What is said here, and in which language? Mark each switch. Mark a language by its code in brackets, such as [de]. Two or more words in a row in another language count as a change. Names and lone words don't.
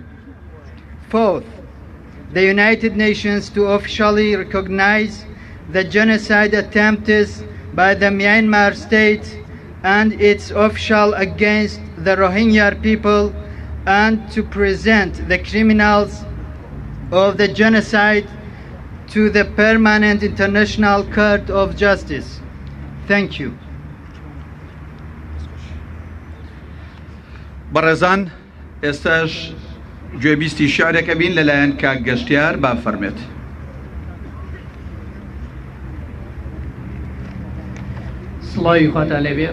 [en] Fourth, the United Nations to officially recognize the genocide attempts by the Myanmar state and its official against the Rohingya people and to present the criminals of the genocide to the Permanent International Court of Justice. Thank you. [ckb] بەڕێزان ئێستاش گوێبیستی شارێکە بین لەلایەن کاک گەشتیار با فەرمێت. سڵاوی خواتان لێبێ.